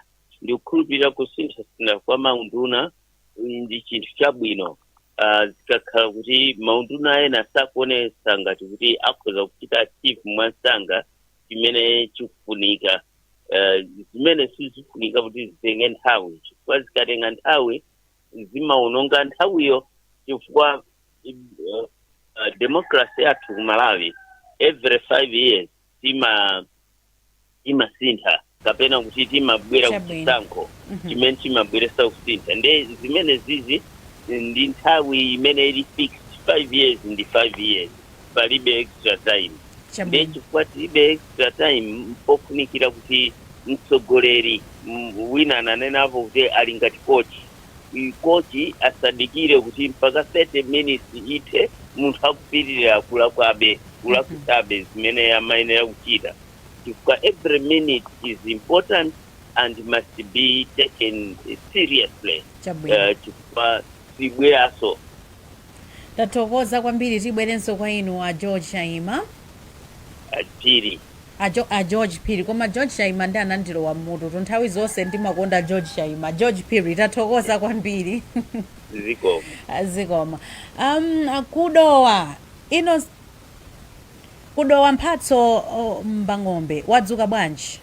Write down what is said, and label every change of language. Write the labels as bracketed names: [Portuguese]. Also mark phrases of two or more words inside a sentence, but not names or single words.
[Nyanja] ndi kukhulupirira kusintha kwa maunduna ndi chinthu chabwino zikakhala kuti maunduna ena sakuonesa ngati kuti akhoza kuchita chief mwansanga chimene chikufunika zimene sizifunika kuti zitenge nthawi chifukwa zikatenga nthawi zimaononga nthawiyo chifukwa democracy yathu ku Malawi [English] every 5 years [Nyanja] timasintha kapena kuti timabwera kuchisankho chimene chimabweresa kusintha nde zimene zizi ndi nthawi imene ili [English] fixed 5 years [Nyanja] ndi 5 years palibe [English] extra time [Nyanja] nde chifukwa tilibe [English] extra time [Nyanja] pofunikira kuti mtsogoleri wina nanenapo kuti ali ngati kochi asadikire kuti mpaka 30 minutes ite munthu akupitirira akulabe zimene amayenera kuchita chifukwa [English] every minute is important and must be taken seriously [Nyanja] chifukwa sibweraso. Tathokoza kwambiri tibwerenso kwa inu a George Shaima Phiri a George Phiri koma George Shaima ndi anandilowa mutu nthawi zonse ndimakonda George Shaima. George Phiri tathokoza kwambiri zikoma kudowa ino kudowa mphatso mbang'ombe wadzuka bwanji?